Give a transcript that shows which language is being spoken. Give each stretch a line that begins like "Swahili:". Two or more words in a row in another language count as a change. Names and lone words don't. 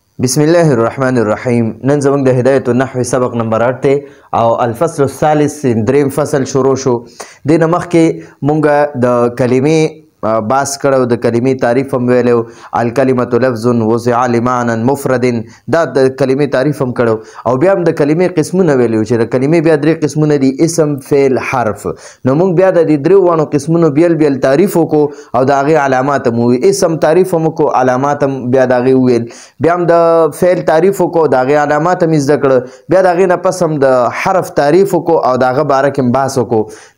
Arabic: بسم الله الرحمن الرحیم.
Pashto: نن زموږ د هدایت النحو سبق نمبر 8 دی او
Arabic: الفصل الثالث
Pashto: دریم فصل شروع شو. دینه مخکې مونږ د کلمې باس کړو، د کلمې تعریف هم ویلو.
Arabic: الکلمة لفظ وضع لمعنى مفرد،
Pashto: دا د کلمې تعریف هم کړو او بیا هم د کلمې قسمونه ویلو چې د کلمې بیا درې قسمونه دي: اسم، فعل، حرف. نو مونږ بیا د دې درې وانو قسمونو بیل بیل تعریف وکړو او د هغې علامات هم وویل. اسم تعریف هم وکړو، علامات هم بیا د هغې وویل. بیا هم د فعل تعریف وکړو، د هغې علامات هم زده کړه. بیا د هغې نه پس هم د حرف تعریف وکړو او د هغه باره کې هم بحث وکړو.